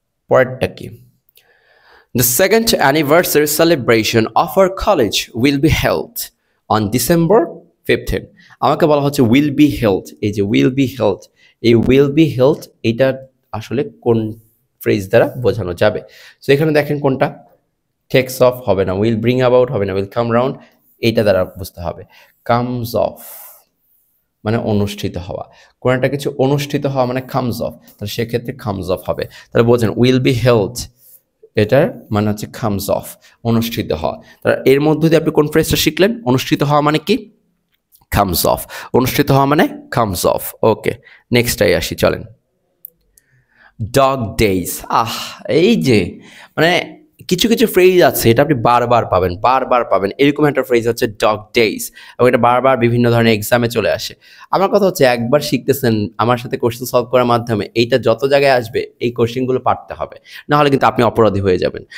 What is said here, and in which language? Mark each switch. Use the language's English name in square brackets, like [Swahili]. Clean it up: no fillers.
[Bangla] পরেরটা কি, [English] The second anniversary celebration of our college will be held on December 15. [Bangla] আমাকে বলা হচ্ছে will be held, এই যে will be held, এই will be held এটা আসলে কোন ফ্রেজ দ্বারা বোঝানো যাবে? সো এখানে দেখেন কোনটা, takes off হবে না, will bring about হবে না, will come round, এইটা দ্বারা বুঝতে হবে। comes off মানে অনুষ্ঠিত হওয়া, কোন একটা কিছু অনুষ্ঠিত হওয়া মানে comes off, তাহলে সেক্ষেত্রে comes off হবে। তাহলে বোঝেন will be held এটার মানে হচ্ছে comes off, অনুষ্ঠিত হওয়া। তাহলে এর মধ্যে দিয়ে আপনি কোন ফ্রেজটা শিখলেন? অনুষ্ঠিত হওয়া মানে কি? comes off, অনুষ্ঠিত হওয়া মানে comes off। ওকে, নেক্সটটাই আসি, চলেন। ডগ ডেইজ, এই যে মানে কিছু কিছু ফ্রেজ আছে এটা আপনি বারবার পাবেন, এরকম একটা ফ্রেজ হচ্ছে ডগ ডেইজ, এবং এটা বারবার বিভিন্ন ধরনের এক্সামে চলে আসে। আমার কথা হচ্ছে একবার শিখতেছেন আমার সাথে কোশ্চেন সলভ করার মাধ্যমে, এইটা যত জায়গায় আসবে এই কোশ্চেনগুলো পারতে হবে, না হলে কিন্তু আপনি অপরাধী হয়ে যাবেন।